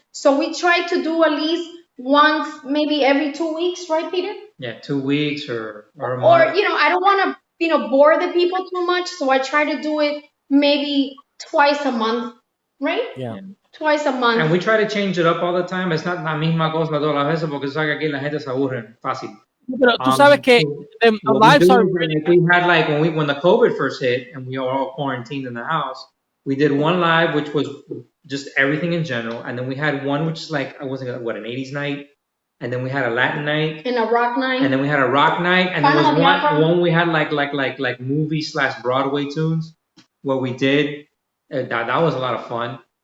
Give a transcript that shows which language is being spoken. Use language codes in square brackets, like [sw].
[en] So we try to do at least once, maybe every 2 weeks, right, Peter? Yeah, 2 weeks or a month. Or, I don't want to, bore the people too much. So I try to do it maybe twice a month, right? Yeah. Twice a month. And we try to change it up all the time. [es] Es [en] not [es] la misma cosa todas las veces porque sabes que aquí la gente se aburre fácil. Pero tú sabes que [en] the lives are really... We had when the COVID first hit and we were all quarantined in the house, we did one live which was just everything in general, and then we had one which is an 80s night, and then we had a Latin night and a rock night, and then we had a rock night, and there was one we had like movie / Broadway tunes where we did that was a lot of fun.